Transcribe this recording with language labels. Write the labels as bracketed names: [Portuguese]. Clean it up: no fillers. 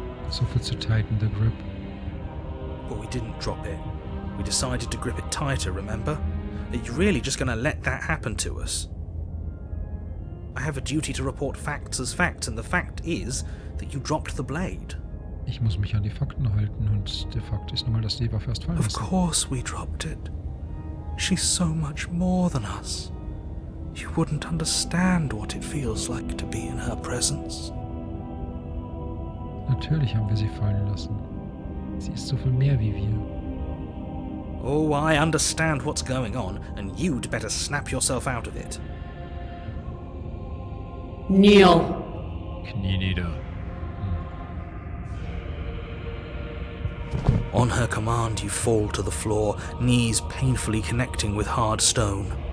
[German] So viel zu [English] tighten the grip. But we didn't drop it. We decided to grip it tighter, remember? Are you really just going to let that happen to us? I have a duty to report facts as facts, and the fact is that you dropped the blade. [German] Ich muss mich an die Fakten halten und der Fakt ist nun mal, dass die Waffe erst fallen [English] Of [German] lassen. [English] course we dropped it. She's so much more than us. You wouldn't understand what it feels like to be in her presence. [German] Natürlich haben wir sie fallen lassen. Sie ist so viel mehr wie wir. [English] Oh, I understand what's going on, and you'd better snap yourself out of it. Kneel. [German] Knie nieder. [English] On her command, you fall to the floor, knees painfully connecting with hard stone.